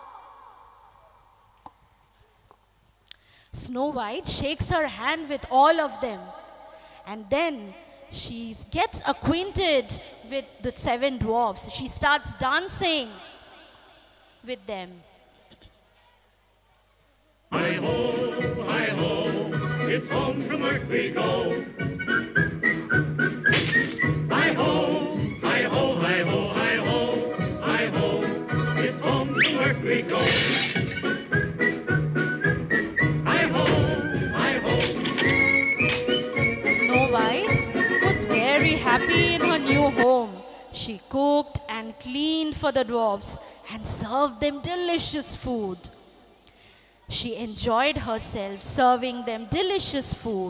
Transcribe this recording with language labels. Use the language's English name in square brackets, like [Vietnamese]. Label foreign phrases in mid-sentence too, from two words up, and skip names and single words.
[English] Snow White shakes her hand with all of them, and then she gets acquainted with the 7 dwarfs. She starts dancing with them. Hi ho, it's home from earth we go. Hi ho, hi ho, hi ho, hi ho, hi ho, it's home from earth we go. Hi ho, hi ho. Snow White was very happy in her new home. She cooked and cleaned for the dwarfs and served them delicious food. She enjoyed herself serving them delicious food.